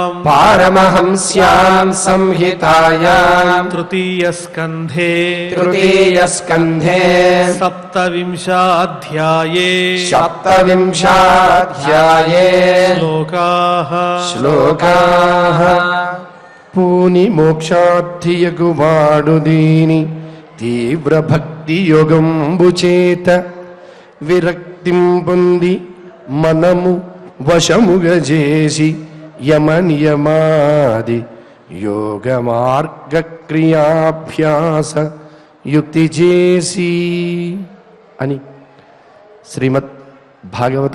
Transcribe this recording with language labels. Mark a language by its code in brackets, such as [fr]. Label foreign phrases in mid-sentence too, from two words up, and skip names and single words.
[sa] पारमहंस्यां संहितायां तृतीयस्कन्धे तृतीयस्कन्धे सप्तविंशाध्याये सप्तविंशाध्याये श्लोकाः [te] श्लोकाः పూని మోక్షార్థియగువాడు దీని తీవ్ర భక్తి యోగంబు చేత విరక్తిం పొంది మనము వశముగా చేసి యమ నియమాది యోగ మార్గ క్రియాభ్యాస యుక్తి చేసి అని శ్రీమద్ భాగవత